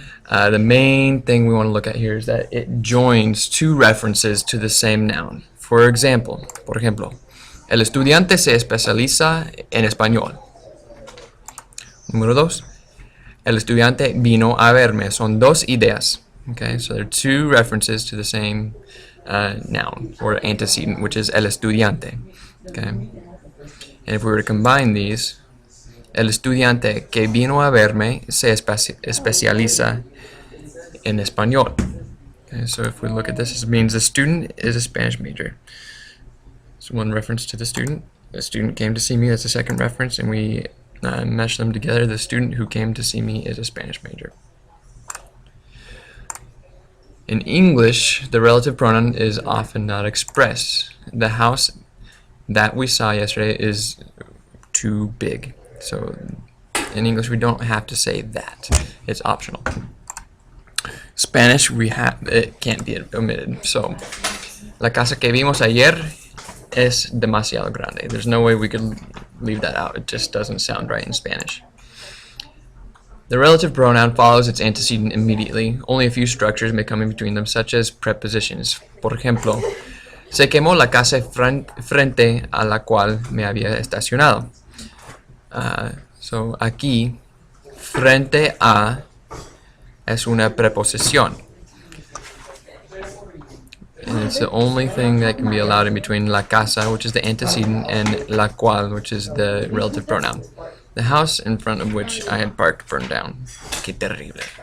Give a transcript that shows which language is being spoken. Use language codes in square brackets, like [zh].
[en] The main thing we want to look at here is that it joins two references to the same noun. [es] Por ejemplo, el estudiante se especializa en español. Número 2, el estudiante vino a verme. Son dos ideas. [en] Okay, so there are two references to the same noun or antecedent, which is el estudiante. Okay, and if we were to combine these, [es] el estudiante que vino a verme se especializa en español. [en] Okay, so if we look at this, it means the student is a Spanish major. So one reference to the student. The student came to see me. That's the second reference, and we mesh them together. The student who came to see me is a Spanish major. In English, the relative pronoun is often not expressed. The house that we saw yesterday is too big. So in English, we don't have to say that. It's optional. Spanish, it can't be omitted. [es] So, la casa que vimos ayer es demasiado grande. [en] There's no way we could leave that out. It just doesn't sound right in Spanish. The relative pronoun follows its antecedent immediately. Only a few structures may come in between them, such as prepositions. [es] Por ejemplo, se quemó la casa frente a la cual me había estacionado. So aquí, frente a es una preposición. [en] And it's the only thing that can be allowed in between la casa, which is the antecedent, and la cual, which is the relative pronoun. The house in front of which I had parked burned down. [es] Qué terrible.